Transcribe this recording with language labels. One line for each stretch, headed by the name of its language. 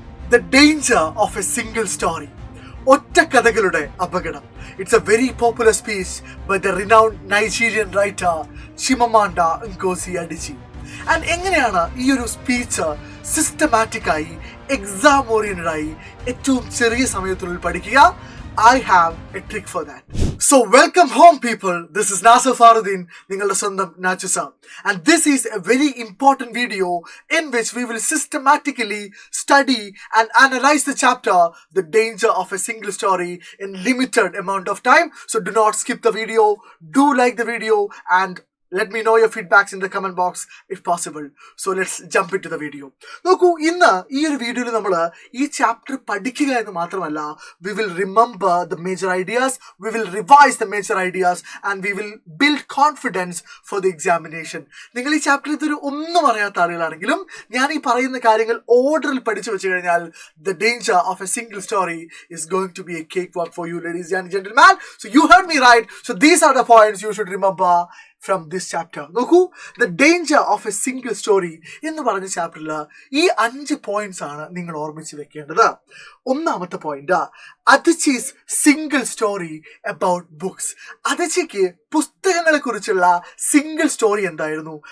English: The danger of a single story.
Malayalam: ഒറ്റക്കഥകളുടെ അപകടം.
English: It's a very popular speech by the renowned Nigerian writer Chimamanda Ngozi Adichie.
Malayalam: And എങ്ങനെയാണ് ഈ ഒരു speech സിസ്റ്റമാറ്റിക്കായി exam oriented ആയി ഏറ്റവും ചെറിയ സമയത്തിനുള്ളിൽ പഠിക്കുക?
English: I have a trick for that. So welcome home people. This is Nasser Faruddin,
Malayalam: നിങ്ങളുടെ സ്വന്തം Nachu sir.
English: And this is a very important video in which we will systematically study and analyze the chapter The Danger of a Single Story in limited amount of time. So do not skip the video. Do like the video and let me know your feedbacks in the comment box if possible. So let's jump into the video.
Malayalam: നോക്കൂ, ഇന്ന് ഈ ഒരു വീഡിയോയിൽ നമ്മൾ ഈ chapter പഠിക്കുക എന്ന് മാത്രമല്ല,
English: we will remember the major ideas, we will revise the major ideas and we will build confidence for the examination.
Malayalam: നിങ്ങൾ ഈ ചാപ്റ്ററിൽ ഇതൊരു ഒന്നും അറിയാത്ത ആളുകളാണെങ്കിലും ഞാൻ ഈ പറയുന്ന കാര്യങ്ങൾ ഓർഡറിൽ പഠിച്ചു വെച്ച് കഴിഞ്ഞാൽ
English: the danger of a single story is going to be a cakewalk for you, ladies and gentlemen. So you heard me right. So these are the points you should remember from this chapter.
Malayalam: നോക്കൂ,
English: the danger of a single story
Malayalam: എന്ന് പറഞ്ഞ ചാപ്റ്ററിൽ ഈ 5 points ആണ് നിങ്ങൾ ഓർമ്മിച്ച് വെക്കേണ്ടത്.
English: ഒന്നാമത്തെ point, Atichi's single story about books.
Malayalam: അതിച്ചിക്ക് പുസ്തകങ്ങളെ കുറിച്ചുള്ള സിംഗിൾ സ്റ്റോറി എന്തായിരുന്നു?